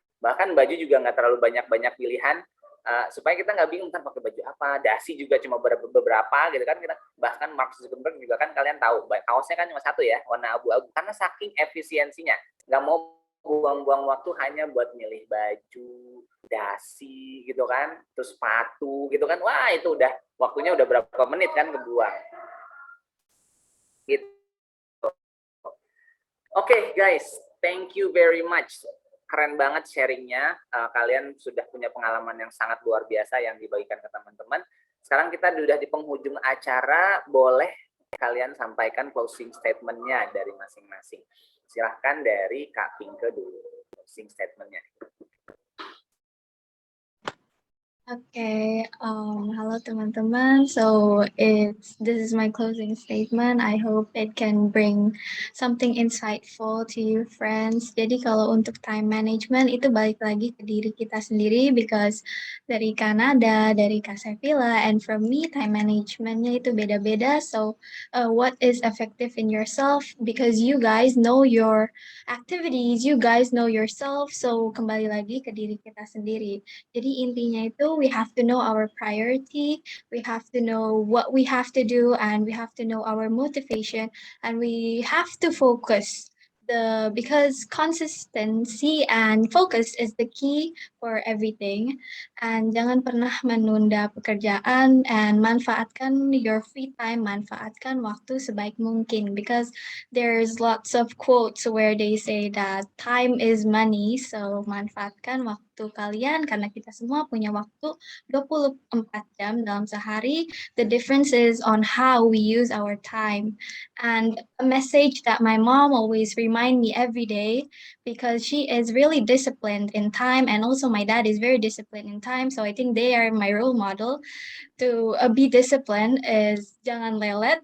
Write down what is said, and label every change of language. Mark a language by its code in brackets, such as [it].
[id] Bahkan baju juga nggak terlalu banyak pilihan. Supaya kita nggak bingung kan pakai baju apa, dasi juga cuma beberapa gitu kan kita bahkan Mark Zuckerberg juga kan kalian tahu kaosnya kan cuma satu ya warna abu-abu karena saking efisiensinya nggak mau buang-buang waktu hanya buat milih baju, dasi gitu kan, terus sepatu gitu kan, wah itu udah waktunya udah berapa menit kan kebuang. Gitu. [en] Oke, guys, thank you very much. [id] Keren banget sharingnya, kalian sudah punya pengalaman yang sangat luar biasa yang dibagikan ke teman-teman. Sekarang kita sudah di penghujung acara, boleh kalian sampaikan closing statement-nya dari masing-masing. Silahkan dari Kak Pinke dulu, closing statement-nya. [en] Okay, hello teman-teman. So this is my closing statement. I hope it can bring something insightful to you friends. [id] Jadi kalau untuk time management itu balik lagi ke diri kita sendiri, because dari Kanada, dari Kak Sevilla, [en] and from me [id] time managementnya itu beda-beda. [en] So what is effective in yourself, because you guys know your activities, you guys know yourself. [id] So kembali lagi ke diri kita sendiri. Jadi intinya itu [en] we have to know our priority, we have to know what we have to do, and we have to know our motivation, and we have to focus. Because consistency and focus is the key for everything. And [id] jangan pernah menunda pekerjaan, [en] and manfaatkan your free time, [id] manfaatkan waktu sebaik mungkin, [en] because there's lots of quotes where they say that time is money. So [id] manfaatkan waktu kalian, karena kita semua punya waktu 24 jam dalam sehari. [en] The difference is on how we use our time. And a message that my mom always remind me every day, because she is really disciplined in time, and also my dad is very disciplined in time. So I think they are my role model to be disciplined, is [id] jangan lelet.